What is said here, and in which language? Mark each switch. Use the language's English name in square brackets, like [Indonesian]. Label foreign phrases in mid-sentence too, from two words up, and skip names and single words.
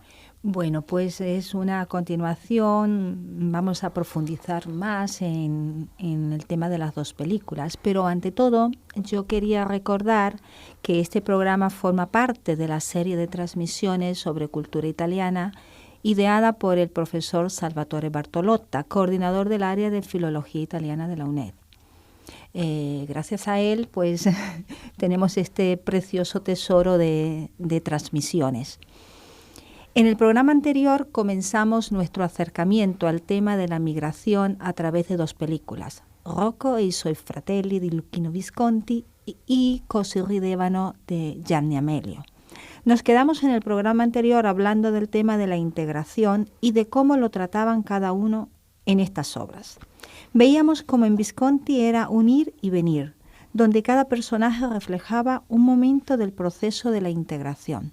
[Spanish] Bueno, pues es una continuación, vamos a profundizar más en el tema de las dos películas, pero ante todo yo quería recordar que este programa forma parte de la serie de transmisiones sobre cultura italiana ideada por el profesor Salvatore Bartolotta, coordinador del área de Filología Italiana de la UNED. Gracias a él, pues tenemos este precioso tesoro de transmisiones. En el programa anterior comenzamos nuestro acercamiento al tema de la migración a través de dos películas, Rocco e i suoi fratelli di Luchino Visconti y Così ridevano de Gianni Amelio. Nos quedamos en el programa anterior hablando del tema de la integración y de cómo lo trataban cada uno en estas obras. Veíamos cómo en Visconti era un ir y venir, donde cada personaje reflejaba un momento del proceso de la integración.